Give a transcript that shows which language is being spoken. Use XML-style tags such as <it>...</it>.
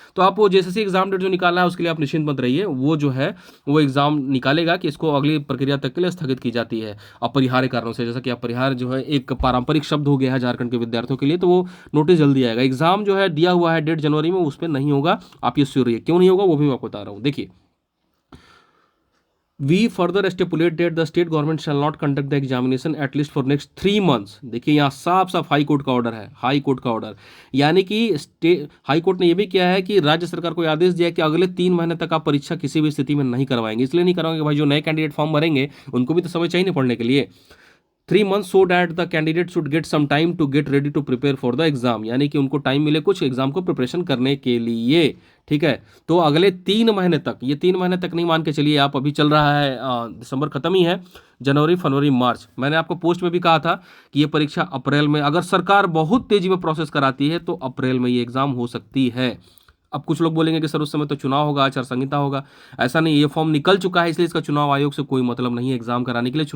<hi>तो आप वो जेएसएससी एग्जाम डेट जो निकाला है उसके लिए आप निश्चिंत मत रहिए, वो जो है वो एग्जाम निकालेगा कि इसको अगली प्रक्रिया तक के लिए स्थगित की जाती है अपरिहार्य कारणों से। जैसा कि अपरिहार्य जो है एक पारंपरिक शब्द हो गया है झारखंड के विद्यार्थियों के लिए, तो वो नोटिस जल्दी आएगा। एग्जाम जो है दिया हुआ है डेट जनवरी में, उस पर नहीं होगा, आप ये श्योर रहिए। क्यों नहीं होगा वो भी मैं आपको बता रहा हूँ। देखिए,</hi> <en>We further stipulate that the state government shall not conduct the examination at least for next 3 months।</en> <hi>देखिए यहाँ साफ साफ हाई कोर्ट का ऑर्डर है, हाई कोर्ट का ऑर्डर, यानी कि हाई कोर्ट ने यह भी किया है कि राज्य सरकार को आदेश दिया है कि अगले 3 महीने तक आप परीक्षा किसी भी स्थिति में नहीं करवाएंगे। इसलिए नहीं करवाएंगे भाई, जो नए कैंडिडेट फॉर्म भरेंगे उनको भी तो समय चाहिए पढ़ने के लिए।</hi> <en>3 months so that the candidate should get some time to get ready to prepare for the exam,</en> <hi>यानी कि उनको टाइम मिले कुछ एग्जाम को प्रिपरेशन करने के लिए। ठीक है, तो अगले 3 महीने तक, ये 3 महीने तक नहीं मान के चलिए आप, अभी चल रहा है दिसंबर खत्म ही है, जनवरी फरवरी मार्च। मैंने आपको पोस्ट में भी कहा था कि ये परीक्षा अप्रैल में, अगर सरकार बहुत तेजी में प्रोसेस कराती है तो अप्रैल में ये एग्जाम हो सकती है। अब कुछ लोग बोलेंगे कि सर उस समय तो चुनाव होगा, आचार संहिता होगा। ऐसा नहीं, ये फॉर्म निकल चुका है, इसलिए इसका चुनाव आयोग से कोई मतलब नहीं है एग्जाम कराने के लिए।</hi>